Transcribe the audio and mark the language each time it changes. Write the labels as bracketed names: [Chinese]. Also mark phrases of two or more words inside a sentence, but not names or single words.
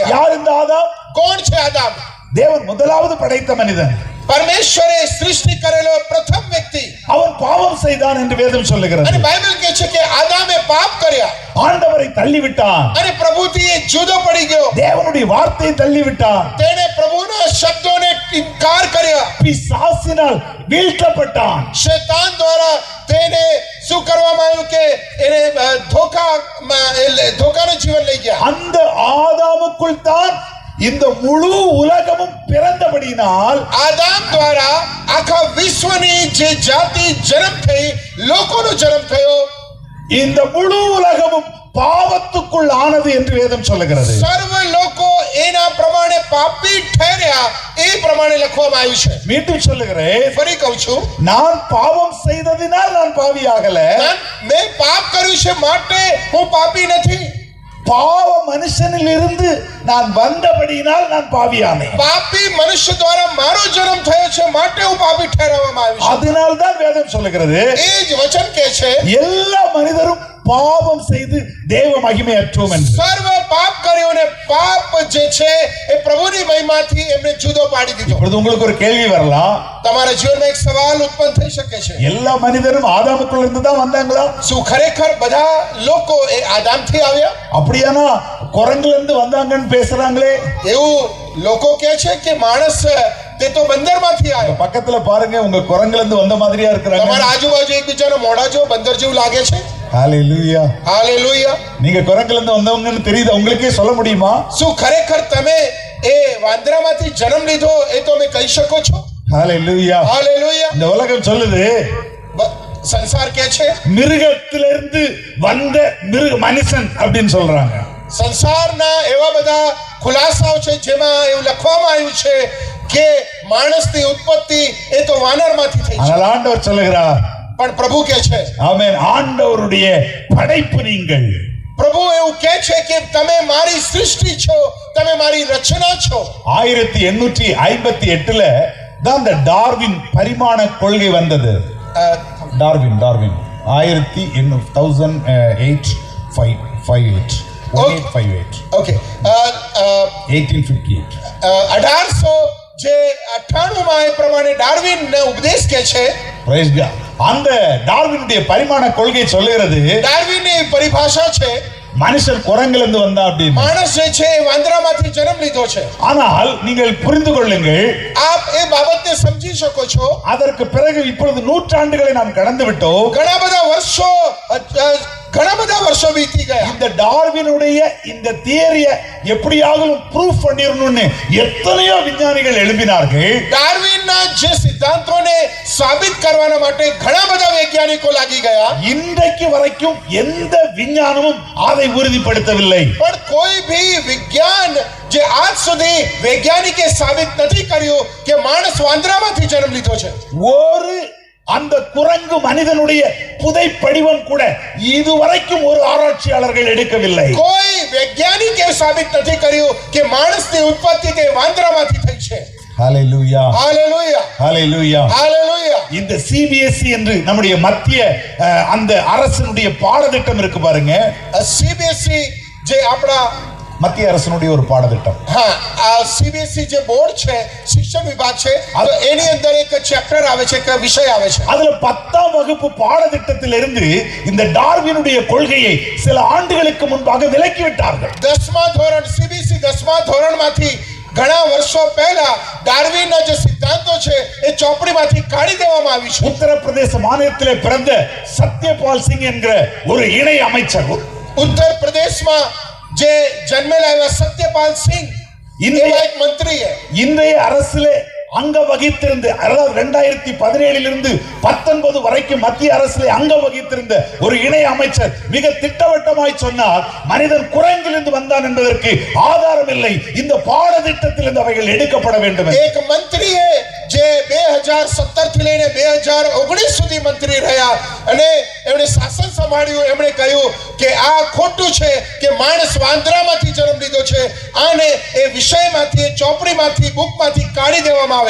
[Tamil] யார் இந்த ஆதாம்? [Gujarati] કોણ છે આદામ? [Tamil] தேவன் முதலாவது படைத்த மனிதன். [Gujarati] પરમેશ્વરે સૃષ્ટિ કરેલો પ્રથમ વ્યક્તિ. [Tamil] அவன் பாவம் செய்தான் என்று வேதம் சொல்லுகிறது. [Gujarati] અને બાઇબલ કહે છે કે આદામે પાપ કર્યા [Tamil] ஆண்டவரை தள்ளிவிட்டான். [Gujarati] અને પ્રભુથી એ જુદો પડી ગયો. [Tamil] தேவனுடைய வார்த்தையை தள்ளிவிட்டான். [Gujarati] તેણે પ્રભુના શબ્દોને ઇનકાર કર્યા. [Tamil] பிசாசினால் வீழ்த்தப்பட்டான். [Gujarati] શૈતાન દ્વારા તેને શું કરવામાં આવ્યું કે એને ધોકાનું જીવન લઈ ગયા. [Tamil] அந்த ஆதாமுக்குள் தான் இந்த முழு உலகமும் பிறந்தபடியினால் [Gujarati] આદામ દ્વારા આખા વિશ્વની જે જાતિ જન્મ થઈ, લોકોનો જન્મ થયો, [Tamil] இந்த முழு உலகமும் பாவத்துக்குள் ஆனது என்று வேதம் சொல்லுகிறது. [Gujarati] સર્વ લોકો એના પ્રમાણે પાપી ઠેર્યા એ પ્રમાણે લખવામાં આવ્યું છે. [Tamil] மீண்டும் சொல்லுகிறேன், [Gujarati] ફરી કહું છું, [Tamil] நான் பாவம் செய்ததினால் நான் பாவியாகல. [Gujarati] મેં પાપ કર્યું છે માટે હું પાપી નથી. [Tamil] பாவ மனுஷனில் இருந்து நான் வந்தபடியினால் நான் பாவியானேன். [Gujarati] પાપી મનુષ્ય દ્વારા મારો જન્મ થયો છે માટે હું પાપી ઠેરવવામાં આવ્યો છું. [Tamil] அதனால்தான் வேதம் சொல்லுகிறது, [Gujarati] એ જ વચન કહે છે [Tamil] எல்லா மனிதரும் பாவம் செய்து தேவ மகிமையற்றோம் என்று. [Gujarati] સર્વ પાપ કર્યો ને પાપ જે છે એ પ્રભુની મહિમાથી એમને જુદો પાડી દીધો. [Tamil] இப்பொழுது உங்களுக்கு ஒரு கேள்வி வரலாம், [Gujarati] તમારા જીવનમાં એક સવાલ ઉત્પન્ન થઈ શકે છે. [Tamil] எல்லா மனிதரும் ஆதாமுக்குள்ள இருந்து தான் வந்தாங்களா? [Gujarati] શું ખરેખર બધા લોકો એ આદામથી આવ્યા? [Tamil] அப்படியானா குரங்குல இருந்து வந்தாங்கன்னு பேசுறாங்களே. [Gujarati] એવું લોકો કહે છે કે માણસ તે તો બંદરમાંથી આવ્યો. [Tamil] பக்கத்துல பாருங்க, உங்க குரங்குல இருந்து வந்த மாதிரியா இருக்கிறாங்க. [Gujarati] તમારા આજુબાજુ એકબીજાનો મોઢા જો બંદર જેવું લાગે છે. [Tamil] ஹalleluya. [Gujarati] હાલેલુયા. [Tamil] நீங்க குரங்குல இருந்து வந்தவங்கன்னு தெரியுது, உங்களுக்கே சொல்ல முடியுமா? [Gujarati] શું ખરેખર તમે એ વાંદરામાંથી જન્મ લીધો એ તમે કહી શકો છો? [Tamil] ஹalleluya. [Gujarati] હાલેલુયા. [Tamil] இந்த உலகம் சொல்லுது, [Gujarati] સંસાર કહે છે [Tamil] மிருகத்திலிருந்து வந்த மனுஷன் அப்படின்னு சொல்றாங்க. [Gujarati] સંસારના એવા બધા ખુલાસાઓ છે જેમાં એવું લખવામાં આવ્યું છે કે માણસની ઉત્પત્તિ એ તો વાનરમાંથી થઈ છે. [Tamil] ஆனால் ஆண்டவர் சொல்லுகிறார், [Gujarati] પણ પ્રભુ કહે છે, [Tamil] ஆமென், ஆண்டவருடைய படைப்பு நீங்கள். [Gujarati] પ્રભુ એવું કહે છે કે તમે મારી સૃષ્ટિ છો, તમે મારી રચના છો. [Tamil] 1858ல தான் இந்த டார்வின் பரிமாண கொள்கை வந்தது. டார்வின் 1858 [Gujarati] ઓકે 1858 1898 માં એ પ્રમાણે ડાર્વિન ઉપદેશ કહે છે. [English] Praise God. [Tamil] அந்த டார்வினுடைய பரிமாண கொள்கை சொல்லுகிறது, [Gujarati] ડાર્વિનની પરિભાષા છે [Tamil] மனுஷன் குரங்குல இருந்து வந்தா அப்படின்னு. [Gujarati] માણસ જે છે એ વાંદરામાંથી જન્મ લીધો છે. [Tamil] ஆனால் நீங்கள் புரிந்து கொள்ளுங்கள், [Gujarati] આપ એ બાબતને સમજી શકો છો. [Tamil] அதற்கு பிறகு இப்பொழுது நூற்றாண்டுகளை நாம் கடந்து விட்டோம். [Gujarati] ઘણા બધા વર્ષો બીતી ગયા. [Tamil] இந்த டார்வினுடைய இந்த தியரியை எப்படியாவது ப்ரூஃப் பண்ணிரணும்னு எத்தனையோ விஞ்ஞானிகள் எழுப்பினார்கள். [Gujarati] ડાર્વિનના જે સિદ્ધાંતોને સાબિત કરવાના માટે ઘણા બધા વૈજ્ઞાનિકો લાગી ગયા. [Tamil] இன்றைக்கு வரைக்கும் எந்த விஞ்ஞானமும் அதை உறுதிப்படுத்தவில்லை. [Gujarati] પણ કોઈ भी વિજ્ઞાન જે આજ સુધી વૈજ્ઞાનિકે સાબિત નથી કર્યું કે માણસ વાંદરામાંથી જન્મ લીધો છે. [Tamil] ஒரு அந்த குரங்கு மனிதனுடைய புதை படிவம் கூட இதுவரைக்கும் ஒரு ஆராய்ச்சியாளர்கள் எடுக்கவில்லை. [Gujarati] કોઈ વૈજ્ઞાનિકે સાબિત નથી કર્યું કે માણસની ઉત્પત્તિ તે વાંદરામાંથી થઈ છે. [Tamil] ஹalleluya. [Gujarati] હાલેલુયા. [Tamil] ஹalleluya. [Gujarati] હાલેલુયા. [Tamil] இந்த CBSE என்று நம்முடைய மத்திய அந்த அரசினுடைய பாடத்திட்டம் இருக்கு பாருங்க. [Gujarati] CBSE જે આપણા [Tamil] மத்திய அரசினுடைய ஒரு பாடத்திட்டம். [Gujarati] હા, આ CBSE જે બોર્ડ છે, શિક્ષણ વિભાગ છે, તો એની અંદર એક ચેપ્ટર આવે છે, એક વિષય આવે છે. [Tamil] அதுல 10ஆம் வகுப்பு பாடத்திட்டத்திலிருந்து இந்த டார்வினுடைய கொள்கையை சில ஆண்டுகளுக்கு முன்பாக விலக்கி விட்டார்கள். [Gujarati] 10મા ધોરણ CBSE 10મા ધોરણમાંથી ઘણા વર્ષો પહેલા ડાર્વિનના જે સિદ્ધાંતો છે એ ચોપડીમાંથી કાઢી દેવામાં આવી છે. [Tamil] உத்தரப்பிரதேச மாநிலத்திலே பிறந்த சத்யபால் சிங் என்கிற ஒரு இணை அமைச்சர், [Gujarati] ઉત્તર પ્રદેશમાં જે જન્મેલા એવા સત્યપાલ સિંહ એવા એક મંત્રી છે. [Tamil] இன்றைய அரசிலே அங்க வகித்திருந்த, அதாவது 2017 19 வரைக்கும் மத்திய அரசிலே அங்க வகித்திருந்த ஒரு இணை அமைச்சர் மிக திட்டவட்டமாய் சொன்னார், மனிதன் குரங்கிலிருந்து வந்தான் என்பதற்கு ஆதாரம் இல்லை, இந்த பாடத்திட்டத்திலிருந்து அவைகள் எடுக்கப்பட வேண்டும். [Gujarati] એક મંત્રીએ જે 2017 થી લઈને 2019 સુધી મંત્રી રહ્યા અને એમણે શાસન સંભાળ્યું. એમણે કહ્યું કે આ ખોટું છે કે માણસ વાંદરામાંથી જન્મ લીધો છે, આને એ વિષયમાંથી, એ ચોપડીમાંથી, બુકમાંથી કાઢી દેવામાં આવે.